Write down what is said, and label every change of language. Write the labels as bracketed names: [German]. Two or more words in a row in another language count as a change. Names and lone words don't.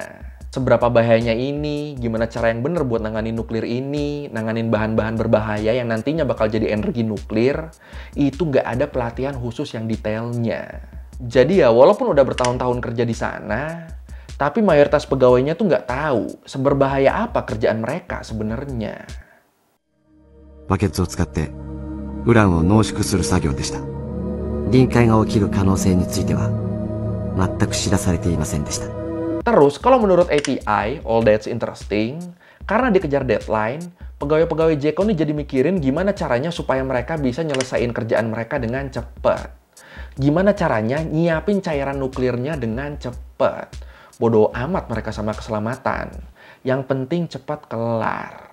[Indonesian] Seberapa bahayanya ini, gimana cara yang bener buat nanganin nuklir ini, nanganin bahan-bahan berbahaya yang nantinya bakal jadi energi nuklir, itu nggak ada pelatihan khusus yang detailnya. Jadi ya, walaupun udah bertahun-tahun kerja di sana, tapi mayoritas pegawainya tuh nggak tahu seberbahaya apa kerjaan mereka sebenarnya. [Japanese] バケツを使ってウランを濃縮する作業でした。臨界が起きる可能性については全く知らされていませんでした。 [Indonesian] Terus kalau menurut ATI, [English] all that's interesting, [Indonesian] karena dikejar deadline, pegawai-pegawai Jeko nih jadi mikirin gimana caranya supaya mereka bisa nyelesain kerjaan mereka dengan cepat. Gimana caranya nyiapin cairan nuklirnya dengan cepat. Bodoh amat mereka sama keselamatan. Yang penting cepat kelar.